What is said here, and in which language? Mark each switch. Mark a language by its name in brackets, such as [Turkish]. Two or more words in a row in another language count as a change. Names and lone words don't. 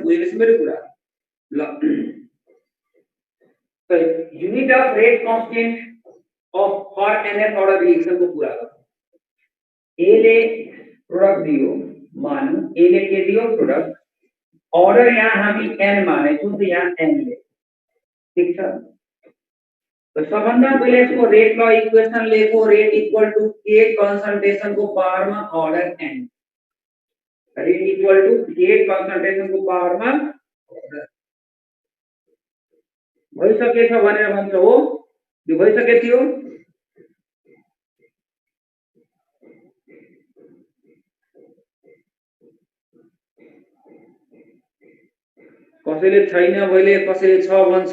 [Nepali] बुझेपछि मेरो कुरा। ल [English] unit of rate constant of for nth order reaction [Nepali] को कुरा गर। ए ले प्रोडक्ट दियो, मानू ए ले के दियो प्रोडक्ट, ऑर्डर यहाँ हामी n माने छौं, तो यहाँ n ले, ठीक छ। तो सबभन्दा पहिले यसको [English] rate law equation [Nepali] लेखो। [English] rate equal to k concentration [Nepali] को पावरमा ऑर्डर n। [English] rate equal to k concentration [Nepali] को पावरमा ऑर्डर। भइसकेछ भनेर भन्छ हो, यो भइसके थियो। कसैले छैन भइले, कसैले छ भन्छ।